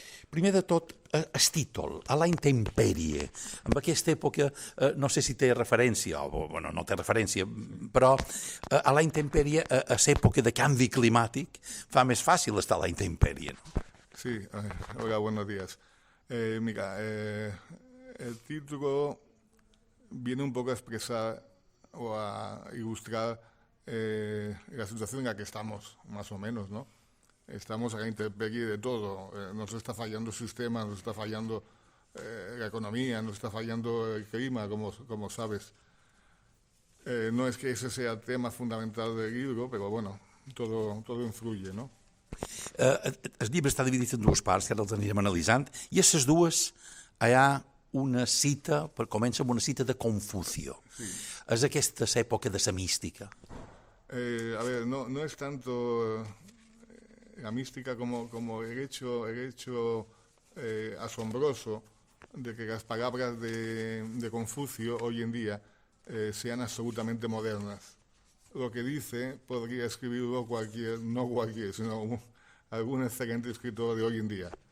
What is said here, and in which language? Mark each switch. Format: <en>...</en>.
<ca>Primer de tot, el títol, A la intempèrie. En aquesta època, no sé si té referència, o no té referència, però a la intempèrie, a l'època de canvi climàtic, fa més fàcil estar a la intempèrie, ¿no?</ca> <es>Sí, hola, buenos días. Mira, el título viene un poco a expresar o a ilustrar la situación en la que estamos, más o menos, ¿no? Estamos a la intemperie de todo. Nos está fallando el sistema, nos está fallando la economía, nos está fallando el clima, como sabes. No es que ese sea el tema fundamental del libro, però bueno, todo influye, no?</es> <ca>El llibre està dividit en dues parts, que ara els anirem analitzant, i a les dues hi ha una cita, comença amb una cita de Confucio. Sí. És aquesta època de la mística.</ca> <es>A ver, no es tanto la mística como el hecho asombroso de que las palabras de Confucio hoy en día sean absolutamente modernas. Lo que dice podría escribirlo sino algún excelente escritor de hoy en día.</es>